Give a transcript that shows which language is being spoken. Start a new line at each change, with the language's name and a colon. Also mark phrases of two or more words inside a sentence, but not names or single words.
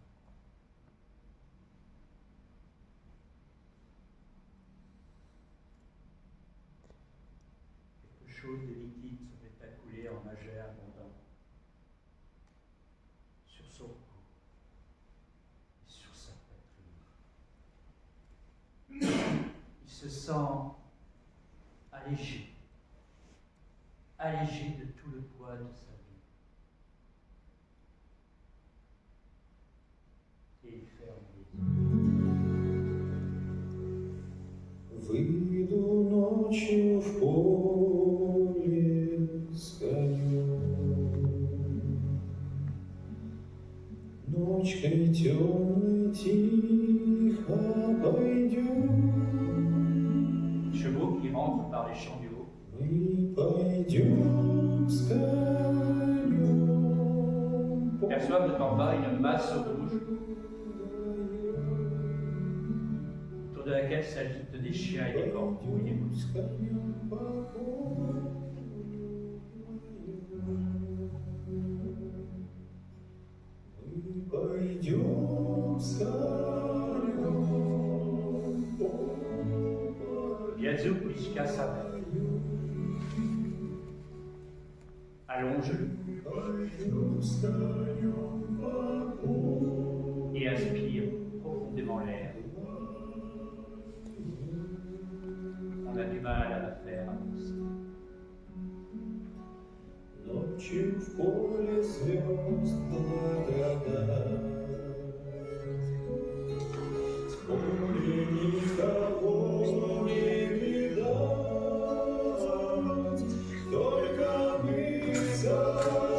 French: Quelque chose de liquide se met à couler en maget abondant sur son cou et sur sa poitrine. Il se sent allégé, allégé de tout le poids de sa vie. Et il ferme les yeux.
Russian: Выйду ночью в поле с конем, ночкой темной тихо пойдем.
French: Chevaux qui rentrent par les champs du haut.
Russian: Мы пойдем с конем.
French: Perçoivent en bas une masse rouge autour de laquelle s'agitent des chiens et des corbeaux et des mouches.
Russian: Мы пойдем с конем.
French: Yazoo Pishka s'arrête. Allonge-le et inspire profondément l'air. On a du mal à la faire avancer.
Russian: Ночью в поле звезд благодать, в поле никого не видать, только мы